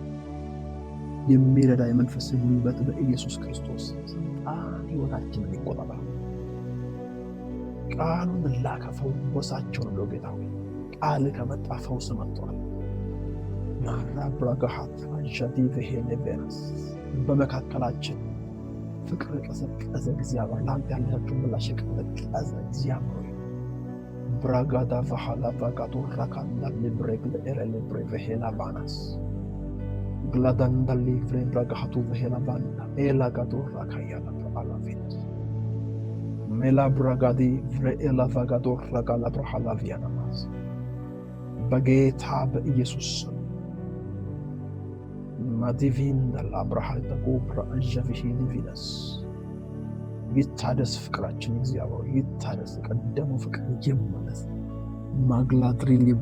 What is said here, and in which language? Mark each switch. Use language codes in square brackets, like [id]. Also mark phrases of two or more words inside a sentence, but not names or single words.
[am] የሚረዳ የመንፈስ ጉልበት በኢየሱስ ክርስቶስ ስልጣን ህይወታችንን ይቆጣጠር። ቃሉን ላከ ፈውሳቸው ነው ጌታ ሆይ። ቃል ከመጣ ፈውስ መጥቷል። ማራ ብራጋሃት አንሻዲ በሄነበረስ በመካከላችን ፍቅር ቀዘቀዘ። እግዚአብሔር ላንተ ያላችሁ ምላሽ ቀዘቀዘ። እግዚአብሔር ብራጋዳ ፈሃላ ባጋዶ ራካንዳ ለብሬግ ለኤረለ ብሬቬሄላ ባናስ ግላዳንዳ ሊቭሬ ብራጋሃቱ በሄላ ባንዳ ኤላ ጋዶ ራካያላ አላፊት ሜላ ብራጋዲ ፍሬኤላ ቫጋዶ ራጋላ ብራሃላ ቪያናማስ በጌታ በኢየሱስ ማዲቪን ዳላ ብራሃል ተቆብራ አንጀቪሂ ዲቪነስ ይታደስ ፍቅራችን እግዚአብሔር ይታደስ። ቀደሙ ፍቅር ይመለስ። ማግላድሪ ሊብሪ